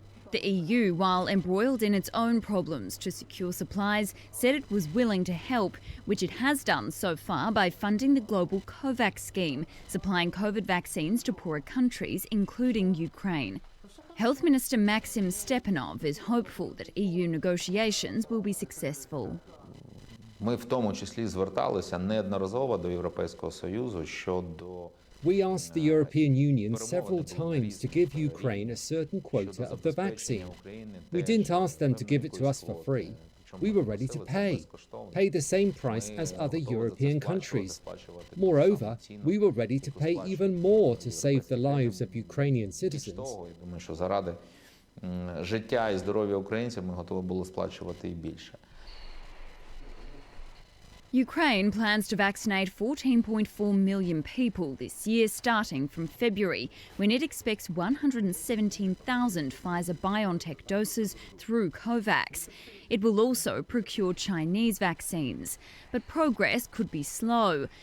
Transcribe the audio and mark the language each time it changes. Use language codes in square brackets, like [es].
[en] The EU, while embroiled in its own problems to secure supplies, said it was willing to help, which it has done so far by funding the global COVAX scheme, supplying COVID vaccines to poorer countries, including Ukraine. Health Minister Maxim Stepanov is hopeful that EU negotiations will be successful. [uk] Ми в тому числі зверталися неодноразово до Європейського Союзу щодо [en] We asked the European Union several times to give Ukraine a certain quota of the vaccine. We didn't ask them to give it to us for free. We were ready to pay the same price as other European countries. Moreover, we were ready to pay even more to save the lives of Ukrainian citizens. [uk] Думаю, що заради життя і здоров'я українців ми готові були сплачувати і більше. [en] Ukraine plans to vaccinate 14.4 million people this year, starting from February, when it expects 117,000 Pfizer-BioNTech doses through COVAX. It will also procure Chinese vaccines. But progress could be slow.